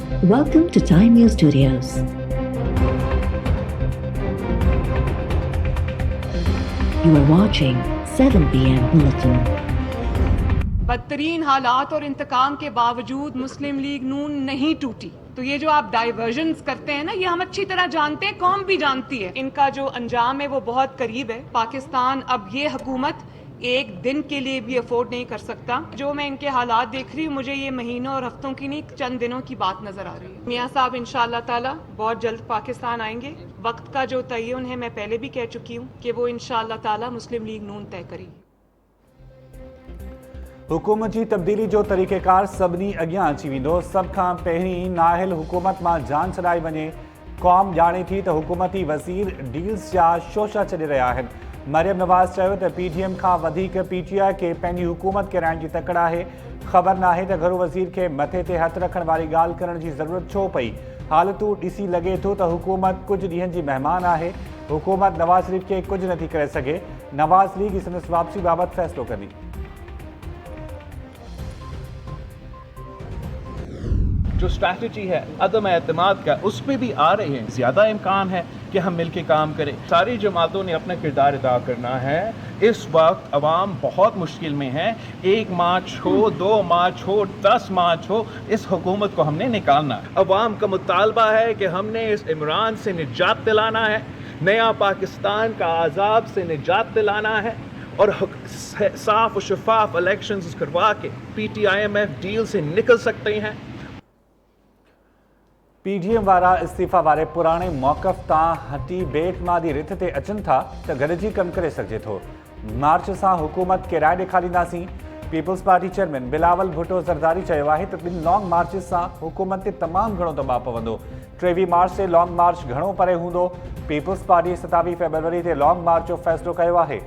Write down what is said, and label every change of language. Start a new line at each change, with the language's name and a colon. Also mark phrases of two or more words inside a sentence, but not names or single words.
English: Welcome to Time News Studios. You are watching 7 p.m. Bulletin.
Urdu: بدترین حالات اور انتقام کے باوجود مسلم لیگ نون نہیں ٹوٹی. تو یہ جو آپ ڈائیورژنز کرتے ہیں نا، یہ ہم اچھی طرح جانتے ہیں، قوم بھی جانتی ہے. ان کا جو انجام ہے وہ بہت قریب ہے۔ پاکستان اب یہ حکومت ایک دن کے لیے بھی افورڈ نہیں کر سکتا. جو میں ان کے حالات دیکھ رہی ہوں، مجھے یہ مہینوں اور ہفتوں کی نہیں، چند دنوں کی بات نظر آ رہی ہے. میاں صاحب ان شاء اللہ تعالیٰ بہت جلد پاکستان آئیں گے۔ وقت کا جو تعین ہے، میں پہلے بھی کہہ چکی ہوں کہ وہ ان شاء اللہ تعالیٰ مسلم لیگ نون طے کرے گی.
Sindhi: हुकूमत जी तब्दीली जो तरीक़ेकार सभिनी अॻियां अची वेंदो। सभ खां पहिरीं नाहिल हुकूमत मां जान छॾाई वञे। क़ौम ॼाणे थी त हुकूमती वज़ीर डील्स जा शोशा छॾे रहिया आहिनि। मरियम नवाज़ चयो त PTM खां वधीक PTI खे पंहिंजी हुकूमत किराइण जी तकड़ आहे। ख़बर नाहे त घरू वज़ीर खे मथे ते हथ रखण वारी ॻाल्हि करण जी ज़रूरत छो पई। हालतूं ॾिसी लॻे थो त हुकूमत कुझु ॾींहंनि जी महिमान आहे। हुकूमत नवाज़ शरीफ़ खे कुझु नथी करे सघे। नवाज़ लीग संदसि वापसी बाबति फ़ैसिलो कंदी।
Urdu: جو اسٹریٹیجی ہے عدم اعتماد کا، اس پر بھی آ رہے ہیں. زیادہ امکان ہے کہ ہم مل کر کام کریں۔ ساری جماعتوں نے اپنا کردار ادا کرنا ہے. اس وقت عوام بہت مشکل میں ہے۔ 1 مارچ ہو، 2 مارچ ہو، 10 مارچ ہو، اس حکومت کو ہم نے نکالنا ہے. عوام کا مطالبہ ہے کہ ہم نے اس عمران سے نجات دلانا ہے، نیا پاکستان کا عذاب سے نجات دلانا ہے اور صاف اور شفاف الیکشنز کروا کے PTIMF ڈیل سے نکل سکتے ہیں.
Sindhi: PDM वारा इस्तीफ़ा वारे पुराणे मौक़फ़ तां हटी बेतमादी रिथ ते अचनि था त गॾिजी कमु करे सघिजे थो। मार्च सां हुकूमत खे राय ॾेखारींदासीं। पीपल्स पार्टी चेयरमैन बिलावल भुट्टो ज़रदारी चयो आहे त 2
English: long marches
Sindhi: सां हुकूमत ते तमामु घणो दबाव पवंदो। 23 मार्च ते
English: long march
Sindhi: घणो परे हूंदो। पीपल्स पार्टी 27 फरवरी ते
English: long march
Sindhi: जो फ़ैसिलो कयो आहे।